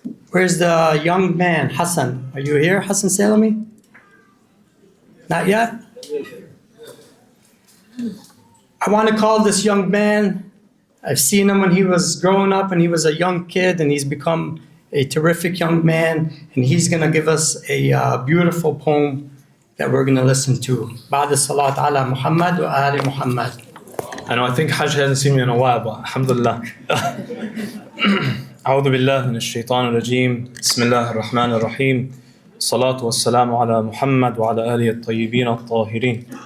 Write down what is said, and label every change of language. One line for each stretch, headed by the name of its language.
English: Where's the young man, Hassan? Are you here, Hassan Salami? Not yet? I want to call this young man. I've seen him when he was growing up and he was a young kid, and he's become a terrific young man, and he's going to give us a beautiful poem that we're going to listen to.
Arabic: بعد الصلاة على محمد وآل محمد.
English: I know, I think Hajj hasn't seen me in a while, but alhamdulillah.
Arabic: أعوذ بالله من الشيطان الرجيم. بسم الله الرحمن الرحيم. الصلاة والسلام على محمد وعلى آله الطيبين الطاهرين.